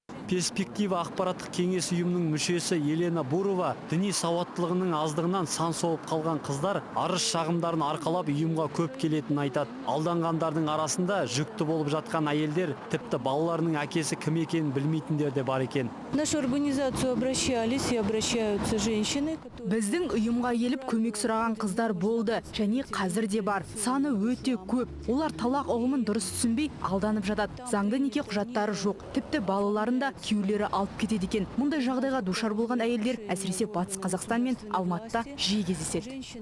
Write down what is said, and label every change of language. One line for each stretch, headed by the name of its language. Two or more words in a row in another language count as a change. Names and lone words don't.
Kazakh: Перспектива ақпараттық кеңес ұйымының мүшесі Елена Бурова діни сауаттылығының аздығынан сан соғып қалған қыздар арыз шағымдарын арқалап ұйымға көп келетінін айтады. Алданғандардың арасында жүкті болып жатқан әйелдер, тіпті балаларының әкесі кім екенін білмейтіндер де бар екен.
Russian: Нашу организацию обращались и обращаются женщины.
Kazakh: Біздің ұйымға келіп көмек сұраған қыздар болды, және қазір де бар. Саны өте көп. Олар талақ ұғымын дұрыс түсінбей алданып жатады. Заңды неке құжаттары жоқ. Тіпті балаларында күйеулері алып кетеді екен. Мұндай жағдайға душар болған әйелдер әсіресе Батыс Қазақстан мен Алматыда жиі кездеседі.